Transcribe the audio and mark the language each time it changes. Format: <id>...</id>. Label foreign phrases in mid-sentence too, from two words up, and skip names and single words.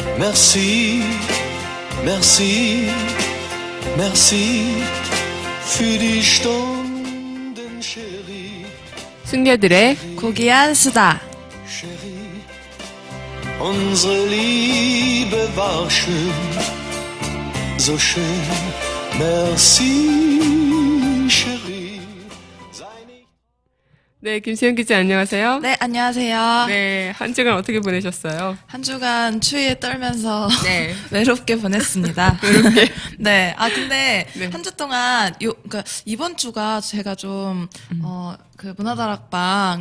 <fr>Merci, merci, merci</fr> <de>für die Stunden, Chérie.</de> <ko>승려들의 고귀한 수다.</ko> <de>Chérie, unsere Liebe war schön, so schön.</de> <fr>Merci, chérie.</fr> <ko>네, 김수현 기자 안녕하세요. 네, 안녕하세요. 네, 한 주간 어떻게 보내셨어요? 한 주간 추위에 떨면서 네. 외롭게 보냈습니다. 외롭게? 네. 아, 근데 네. 한 주 동안 그러니까 이번 주가 제가 좀 그 문화다락방을</ko>